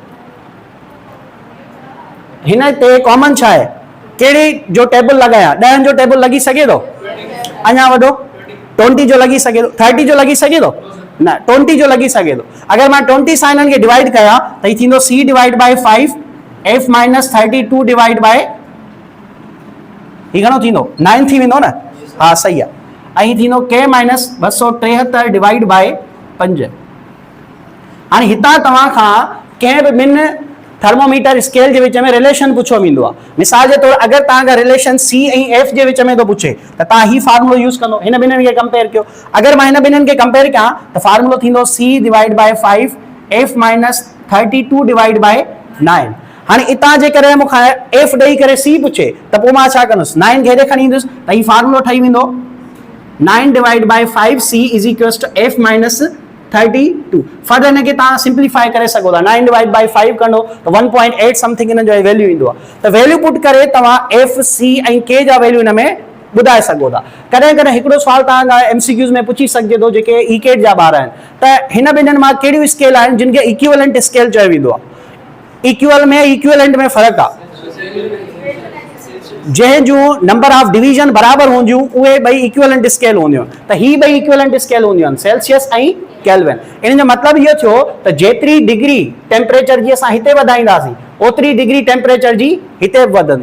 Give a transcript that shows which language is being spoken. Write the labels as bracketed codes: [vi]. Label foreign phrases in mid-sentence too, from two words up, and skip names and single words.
[sd] हिन ते कॉमन छा आहे? कहिड़ी जो टेबल लॻायां? 10 जो टेबल लॻी सघे थो? अञा वॾो 20 जो लॻी सघे थो? 30 जो लॻी सघे थो? न, 20 जो लॻी सघे थो। अगरि मां 20 सां हिननि खे डिवाइड कयां त हीउ थींदो [en] C divide by 5 F minus 32 divide by, [sd] हीउ घणो थींदो? 9 थी वेंदो न? हा, सही आहे। ऐं हीउ थींदो [en] K minus 273 divide by 5. [sd] हाणे हितां तव्हां खां कंहिं बि ॿिनि [en] thermometer scale [sd] जे विच में रिलेशन पुछो वेंदो आहे। मिसाल जे तौरु अगरि तव्हांखां रिलेशन C ऐं F जे विच में थो पुछे त तव्हां ही फार्मूलो यूज़ कंदो, हिन ॿिन्हिनि खे कंपेयर कयो। अगरि मां हिन ॿिन्हिनि खे कंपेयर कयां त फार्मूलो थींदो [en] C divide by 5 F minus 32 divide by 9. [sd] हाणे इतां जेकॾहिं मूंखां F ॾेई करे C पुछे त पोइ मां छा कंदुसि? 9 खे हेॾे खणी ईंदुसि त हीउ फार्मूलो ठही वेंदो [en] 9 divide by 5C is equals to F minus 32. [sd] फर्दर हिनखे तव्हां सिंप्लीफाई करे सघो था। [en] 9 divide by 5 [sd] कंदो त 1.8 समथिंग हिन जो वैल्यू ईंदो आहे। त [en] value put [sd] करे तव्हां F C ऐं K जा वैल्यू हिन में ॿुधाए सघो था। कॾहिं कॾहिं हिकिड़ो सुवाल तव्हां MCQs में पुछी सघिजे थो, जेके ECAT जा ॿार आहिनि, त हिन ॿिन्हिनि मां कहिड़ियूं स्केल आहिनि जिन खे [en] equivalent scale [sd] चयो वेंदो आहे? इक्वल में इक्विवेलेंट में फ़र्क़ु आहे। जंहिं जूं [en] number of division [sd] बराबरि हूंदियूं उहे ॿई [en] equivalent scale [sd] हूंदियूं। त ही ॿई [en] equivalent scale [sd] हूंदियूं आहिनि, सेल्सियस ऐं केल्विन। इन जो मतिलबु इहो थियो त जेतिरी [en] degree temperature [sd] जी असां हिते वधाईंदासीं ओतिरी [en] degree temperature [sd] जी हिते वधंदी।